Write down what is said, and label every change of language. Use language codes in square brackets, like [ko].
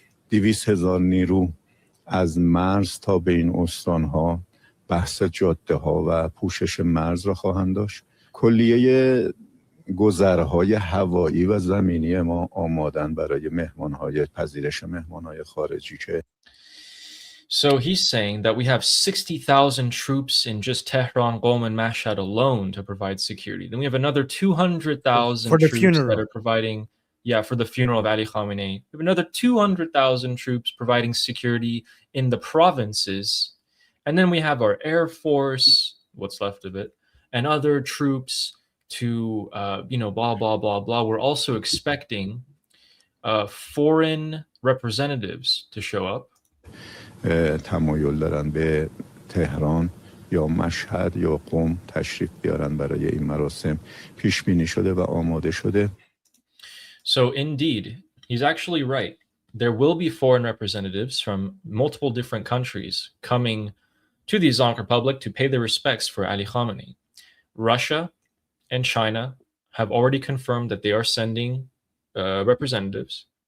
[fa] 200,000 نیرو از مرز تا به این استانها بحث جاده ها و پوشش مرز را خواهند داشت. کلیه گذرهای هوایی و زمینی ما آمادن برای پذیرش مهمانهای خارجی که [en] So he's saying that we have 60,000 troops in just Tehran, Qom, and Mashhad alone to provide security. Then we have another 200,000 troops that are providing, for the funeral of Ali Khamenei. We have another 200,000 troops providing security in the provinces. And then we have our Air Force, what's left of it, and other troops to, blah, blah, blah, blah. We're also expecting foreign representatives to show up. [fa] تمایل دارن به تهران یا مشهد یا قم تشریف بیارن برای این مراسم پیش بینی شده و آماده شده. [en] So indeed, he's actually right. There will be foreign representatives from multiple different countries coming to the Islamic Republic to pay their respects for Ali Khamenei. Russia and China have already confirmed that they are sending representatives.